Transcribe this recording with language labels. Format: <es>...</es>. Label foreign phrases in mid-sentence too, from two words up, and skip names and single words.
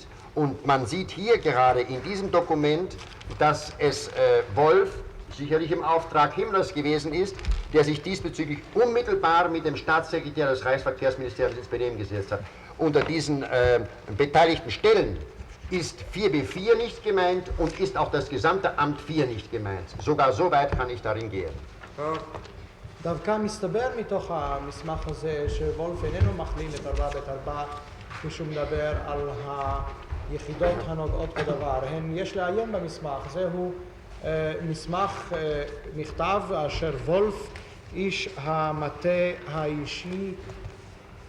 <de>Und man sieht hier gerade in diesem Dokument, dass es Wolf, sicherlich im Auftrag Himmlers gewesen ist, der sich diesbezüglich unmittelbar mit dem Staatssekretär des Reichsverkehrsministeriums ins Benehmen gesetzt hat. Unter diesen beteiligten Stellen ist 4B4 nicht gemeint und ist auch das gesamte Amt 4 nicht gemeint. Sogar so weit kann ich darin gehen.</de> <he>דווקא מסתבר מתוך המסמך הזה שוולף איננו מכליל את 4ב4 כשהוא מדבר על היחידות הנוגעות בדבר. יש לעיין במסמך, זהו מסמך נכתב אשר וולף, איש המטה האישי של</he>